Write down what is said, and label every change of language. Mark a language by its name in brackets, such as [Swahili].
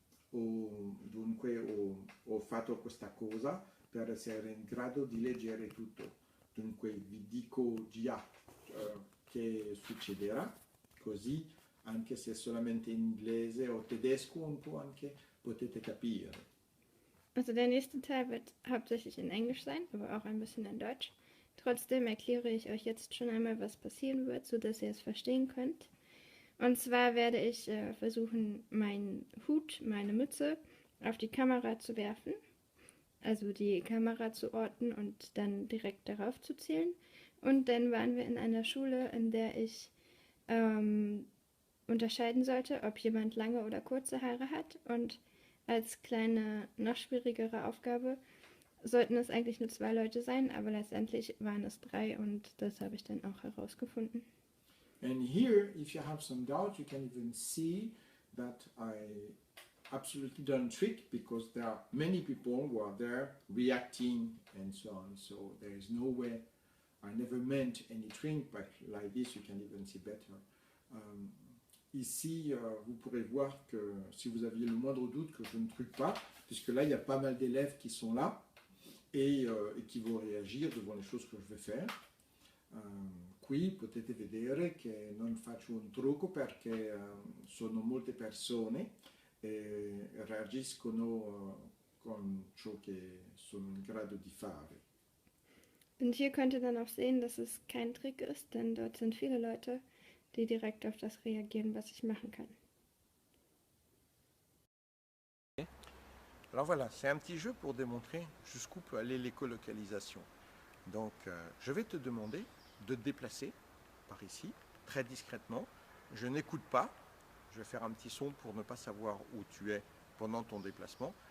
[Italian] Dunque ho fatto questa cosa per essere in grado di leggere tutto. Dunque vi dico già che succederà, così anche se solamente in inglese o tedesco un po' anche potete capire. [German] Also der nächste Teil wird hauptsächlich in Englisch sein, aber auch ein bisschen in Deutsch. Trotzdem erkläre ich euch jetzt schon einmal, was passieren wird, sodass ihr es verstehen könnt. Und zwar werde ich versuchen, meinen Hut, meine Mütze auf die Kamera zu werfen, also die Kamera zu orten und dann direkt darauf zu zielen. Und dann waren wir in einer Schule, in der ich unterscheiden sollte, ob jemand lange oder kurze Haare hat. Und als kleine, noch schwierigere Aufgabe sollten es eigentlich nur 2 Leute sein, aber letztendlich waren es 3 und das habe ich dann auch herausgefunden. [English] And here, if you have some doubt, you can even see that I absolutely don't trick, because there are many people who are there reacting and so on. So there is no way, I never meant any trick, but like this you can even see better. [French] Ici, vous pourrez voir que si vous aviez le moindre doute que je ne truque pas, puisque là il y a pas mal d'élèves qui sont là et qui vont réagir devant les choses que je vais faire. [Italian] Qui potete vedere che non faccio un trucco perché sono molte persone e reagiscono con ciò che sono in grado di fare. [German] Und hier könnt ihr dann auch sehen, dass es kein Trick ist, denn dort sind viele Leute, die direkt auf das reagieren, was ich machen kann. [French] Alors voilà, c'est un petit jeu pour démontrer jusqu'où peut aller l'écolocalisation. Donc je vais te demander de te déplacer par ici, très discrètement. Je n'écoute pas, je vais faire un petit son pour ne pas savoir où tu es pendant ton déplacement.